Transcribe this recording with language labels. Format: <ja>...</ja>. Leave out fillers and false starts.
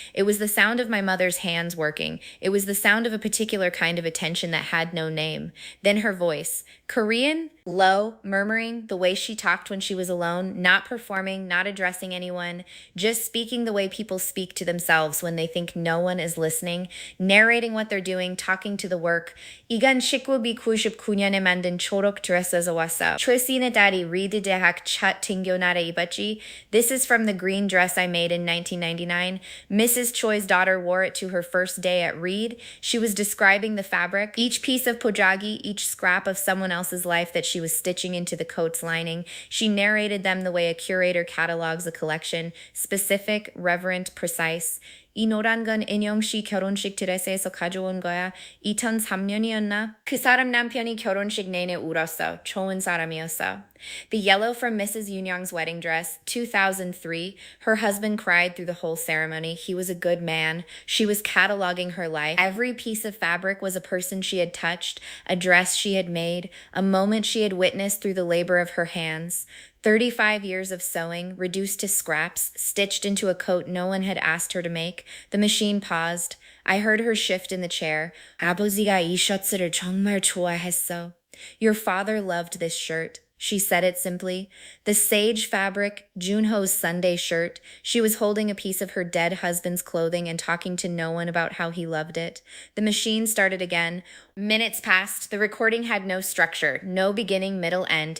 <en>It was the sound of my mother's hands working. It was the sound of a particular kind of attention that had no name. Then her voice. Korean, low, murmuring, the way she talked when she was alone, not performing, not addressing anyone, just speaking the way people speak to themselves when they think no one is listening, narrating what they're doing, talking to the work.</en> <ko>이건 1999년에 만든 초록 드레스에서 왔어. 최신의 딸이 리드 대학 첫 등교날에 입었지.</ko> <en>This is from the green dress I made in 1999. Mrs. Choi's daughter wore it to her first day at Reed. She was describing the fabric, each piece of pojagi, each scrap of someone else's life that she was stitching into the coat's lining. She narrated them the way a curator catalogs a collection, specific, reverent, precise.</en> <ko>이 노란 건 은영 씨 결혼식 드레스에서 가져온 거야. 2003년이었나? 그 사람 남편이 결혼식 내내 울었어. 좋은 사람이었어.</ko> <en>The yellow from Mrs. Young's wedding dress, 2003. Her husband cried through the whole ceremony. He was a good man. She was cataloging her life. Every piece of fabric was a person she had touched, a dress she had made, a moment she had witnessed through the labor of her hands. 35 years of sewing, reduced to scraps, stitched into a coat no one had asked her to make. The machine paused. I heard her shift in the chair.</en> <ko>아버지가 이 셔츠를 정말 좋아했어.</ko> <en>Your father loved this shirt. She said it simply. The sage fabric, Junho's Sunday shirt. She was holding a piece of her dead husband's clothing and talking to no one about how he loved it. The machine started again. Minutes passed. The recording had no structure, no beginning, middle, end.</en>